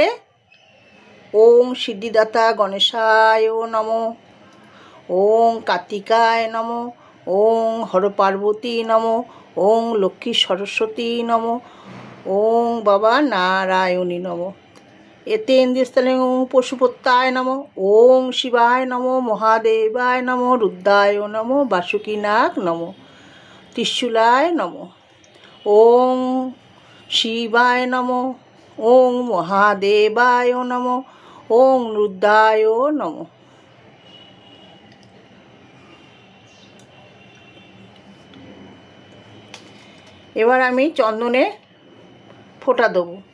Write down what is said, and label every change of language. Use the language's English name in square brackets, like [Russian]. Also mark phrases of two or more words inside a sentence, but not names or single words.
[Sanskrit] ওং সিদ্ধিদাতা গণেশায় নমঃ, ওং কার্তিকায় নমঃ, ওং হরপার্বতী নমঃ, ওং লক্ষ্মী সরস্বতী নমঃ, ওং বাবা নারায়ণী নমঃ। এতে ইন্দ্রস্থলে ওং পশুপত্যায় নমঃ, ওং শিবায় নমঃ, মহাদেবায় নমঃ, রুদ্রায় নমঃ, বাসুকীনাগ নমঃ, ত্রিশূলায় নমঃ, ওং শিবায় নমঃ, ওং মহাদেবায় নমঃ, ওং রুদ্রায় নমঃ। [Bangla] এবার আমি চন্দনে ফোঁটা দেবো।